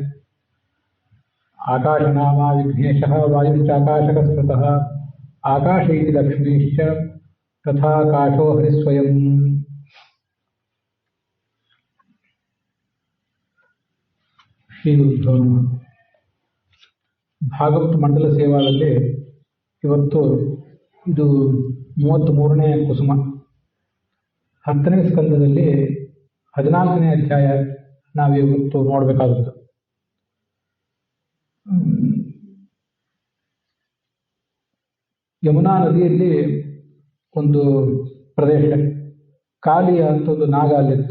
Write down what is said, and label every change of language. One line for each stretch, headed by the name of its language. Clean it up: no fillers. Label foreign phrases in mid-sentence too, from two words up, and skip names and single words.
Sanskrit: आकाशनामा विघ्नेशः वायुश्चाकाशकस्मृतः आकाश इति लक्ष्मीश्च तथाकाशो हरिस्वयं। ಶ್ರೀಗುರುಭ್ಯೋ ನಮಃ.
Kannada: ಭಾಗವತ ಮಂಡಲ ಸೇವಾದಲ್ಲಿ ಇವತ್ತು ಇದು 33ನೇ ಕುಸುಮ, 10ನೇ ಸ್ಕಂದದಲ್ಲಿ 14ನೇ ಅಧ್ಯಾಯ ನಾವಿವತ್ತು ನೋಡಬೇಕಾದದ್ದು. ಯಮುನಾ ನದಿಯಲ್ಲಿ ಒಂದು ಪ್ರದೇಶ, ಕಾಲಿಯ ಅಂತ ಒಂದು ನಾಗ ಅಲ್ಲಿತ್ತು.